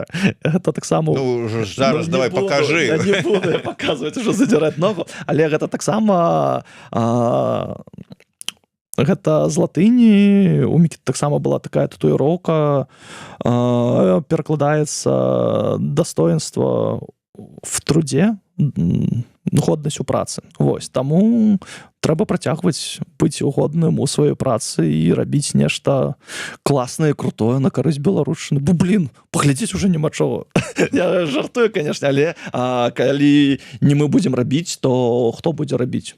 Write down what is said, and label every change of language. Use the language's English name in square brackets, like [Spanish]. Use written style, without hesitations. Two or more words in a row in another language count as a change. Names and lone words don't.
[Belarusian] Гэта таксама... Зараз давай пакажы. Я не буду паказваць, ужо задзіраць ногу, але гэта таксама... Гэта з латыні. У Мікіты таксама была такая татуіроўка, перакладаецца [Russian] «Достоинство в труде, [Belarusian] годнасць у працы». Вось, таму трэба працягваць быць годным у сваёй працы і рабіць нешта класнае, крутое на карысць беларушчыны. Бо, паглядзець уже няма чаго. Я жартую, конечно, але калі не мы будзем рабіць, то хто будзе рабіць?